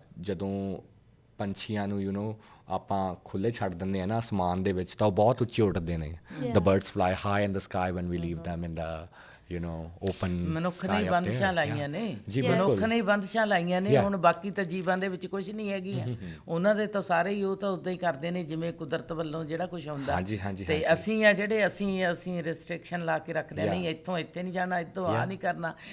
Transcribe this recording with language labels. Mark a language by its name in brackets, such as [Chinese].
[Punjabi] ਜਦੋਂ ਪੰਛੀਆਂ ਨੂੰ ਆਪਾਂ ਖੁੱਲ੍ਹੇ ਛੱਡ ਦਿੰਦੇ ਹਾਂ ਨਾ ਅਸਮਾਨ ਦੇ ਵਿੱਚ, ਤਾਂ ਉਹ ਬਹੁਤ ਉੱਚੇ ਉੱਡਦੇ ਨੇ। [English] The birds fly high in the sky when we leave them in the open [Punjabi] ਮਨੁੱਖ ਨੇ ਬੰਦਸ਼ਾਂ ਲਾਈਆਂ ਨੇ, ਮਨੁੱਖ ਨੇ ਬੰਦਸ਼ਾਂ ਲਾਈਆਂ ਨੇ। ਹੁਣ ਬਾਕੀ ਤਾਂ ਜੀਵਾਂ ਦੇ ਵਿੱਚ ਕੁਝ ਨਹੀਂ ਹੈਗੀਆਂ, ਉਹਨਾਂ ਦੇ ਤਾਂ ਸਾਰੇ ਹੀ ਉਹ ਤਾਂ ਉੱਦਾਂ ਹੀ ਕਰਦੇ ਨੇ ਜਿਵੇਂ ਕੁਦਰਤ ਵੱਲੋਂ ਜਿਹੜਾ ਕੁਛ ਹੁੰਦਾ। ਤੇ ਅਸੀਂ ਆ ਜਿਹੜੇ ਅਸੀਂ ਰਿਸਟ੍ਰਿਕਸ਼ਨ ਲਾ ਕੇ ਰੱਖਦੇ ਨਹੀਂ, ਇੱਥੋਂ ਇੱਥੇ ਨਹੀਂ ਜਾਣਾ, ਇੱਥੋਂ ਆਹ ਨਹੀਂ ਕਰਨਾ।